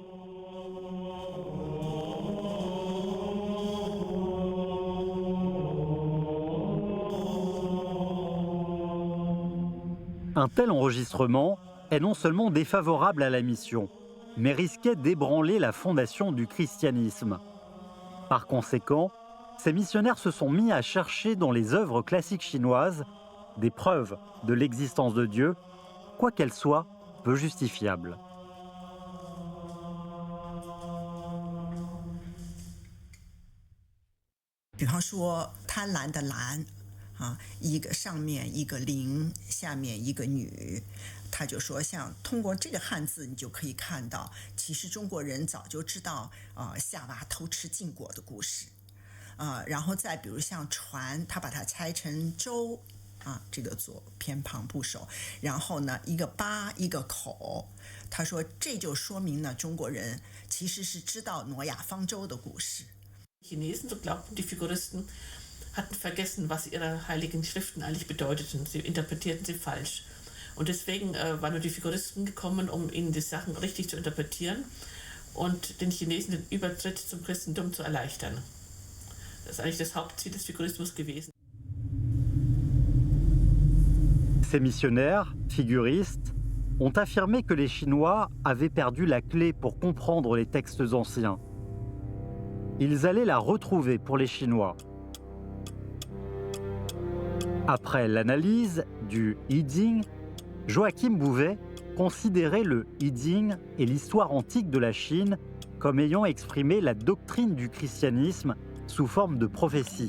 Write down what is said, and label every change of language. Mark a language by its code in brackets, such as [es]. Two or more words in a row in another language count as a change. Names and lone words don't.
[fr] Un tel enregistrement est non seulement défavorable à la mission, mais risquait d'ébranler la fondation du christianisme. Par conséquent, ces missionnaires se sont mis à chercher dans les œuvres classiques chinoises des preuves de l'existence de Dieu, quoiqu'elles soient peu justifiables. [zh] 比方说贪婪的婪啊，一个上面一个零，下面一个女。他就说，像通过这个汉字，你就可以看到，其实中国人早就知道夏娃偷吃禁果的故事，然后再比如像船，他把它拆成舟啊，这个做偏旁部首，然后呢一个八一个口，他说这就说明呢中国人其实是知道挪亚方舟的故事。 [de] Chinesen, so glaubten die Figuristen, hatten vergessen, was ihre heiligen Schriften eigentlich bedeuteten. Sie interpretierten sie falsch. Und deswegen waren nur die Figuristen gekommen, um ihnen die Sachen richtig zu interpretieren und den Chinesen den Übertritt zum Christentum zu erleichtern. Das ist eigentlich das Hauptziel des Figurismus gewesen. [fr] Ces missionnaires, figuristes, ont affirmé que les Chinois avaient perdu la clé pour comprendre les textes anciens. Ils allaient la retrouver pour les Chinois. Après l'analyse du I Ching, Joachim Bouvet considérait le I Ching et l'histoire antique de la Chine comme ayant exprimé la doctrine du christianisme sous forme de prophétie.